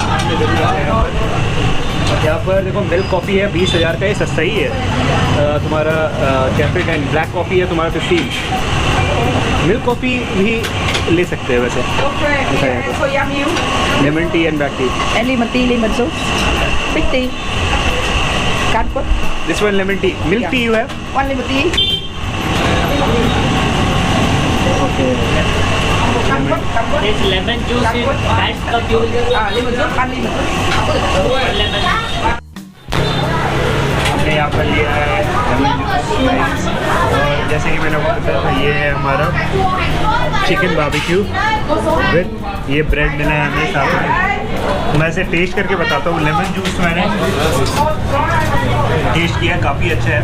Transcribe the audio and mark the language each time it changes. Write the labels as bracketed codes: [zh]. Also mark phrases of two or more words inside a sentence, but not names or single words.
[hi] यहाँ पर देखो [en] milk coffee [hi] है 20,000 का, ये सस्ता ही है। तुम्हारा [en] cafe time black coffee [hi] है तुम्हारा 15। [en] milk coffee [hi] भी ले सकते हैं वैसे, [en] lemon tea and black tea. [vi] Em ly mình ti ly mình xuống. [en] Big tea. This one lemon tea. Milk tea you have? One lemon tea. Okay. This lemon juice is best cup you will get. Lemon juice, one lemon. Lemon. [hi] हमने यहाँ पर लिया है [en] lemon juice [hi] और जैसे कि मैंने आपको बताया था ये है हमारा [en] chicken barbecue with [hi] ये ब्रेड मिला है हमें साथ में। मैं इसे टेस्ट करके बताता हूँ। [en] lemon juice [hi] मैंने टेस्ट किया, काफ़ी अच्छा है।